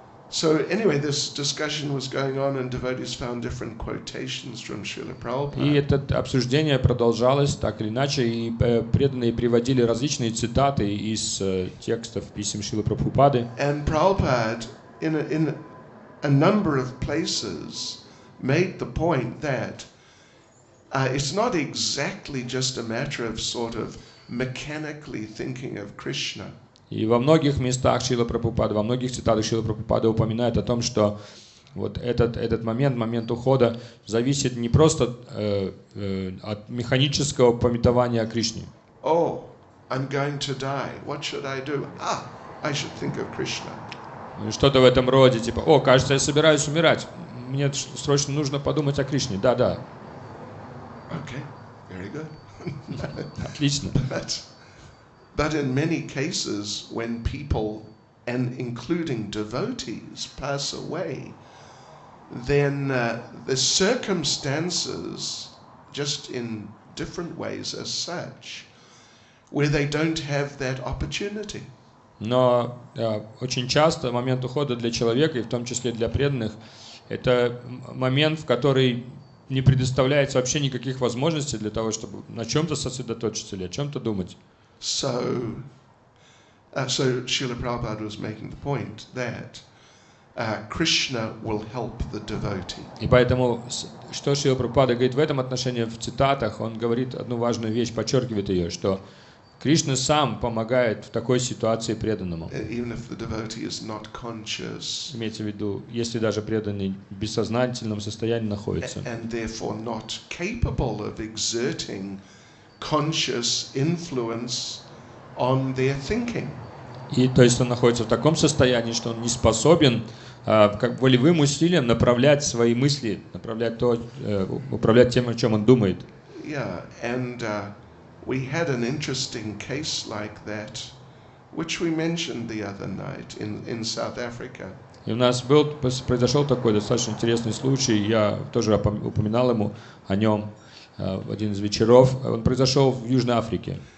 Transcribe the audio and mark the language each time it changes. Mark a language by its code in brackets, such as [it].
[en] So anyway, this discussion was going on, and devotees found different quotations from Srila Prabhupada. [ru] И это обсуждение продолжалось так или иначе, и преданные приводили различные цитаты из текстов писем Шрилы Прабхупады. [en] And Prabhupada, in a number of places, made the point that it's not exactly just a matter of sort of mechanically thinking of Krishna. [ru] И во многих местах Шрила Прабхупада, во многих цитатах Шрила Прабхупада упоминает о том, что вот этот момент ухода зависит не просто от механического памятования о Кришне. [en] Oh, I'm going to die. What should I do? I should think of Krishna. [ru] Что-то в этом роде, типа, кажется, я собираюсь умирать. Мне срочно нужно подумать о Кришне. Да. [en] Okay, very good. [ru] Отлично. [en] But in many cases, when people, and including devotees, pass away, then the circumstances, just in different ways as such, where they don't have that opportunity. [ru] Но очень часто момент ухода для человека, и в том числе для преданных, это момент, в который не предоставляется вообще никаких возможностей для того, чтобы на чем-то сосредоточиться или о чем-то думать. [en] So Srila Prabhupada was making the point that Krishna will help the devotee. [ru] И поэтому, что Шрила Прабхупада говорит в этом отношении в цитатах, он говорит одну важную вещь, подчеркивает ее, что Кришна сам помогает в такой ситуации преданному. [en] Even if the devotee is not conscious. [ru] Имеется в виду, если даже преданный в бессознательном состоянии находится. [en] And therefore not capable of exerting conscious influence on their thinking. [ru] И то есть он находится в таком состоянии, что он не способен как волевым усилием направлять свои мысли, управлять тем, о чем он думает. [en] Yeah, and we had an interesting case like that, which we mentioned the other night in South Africa. [ru] И у нас произошел такой достаточно интересный случай, я тоже упоминал ему о нем в один из вечеров. Он произошел в Южной Африке.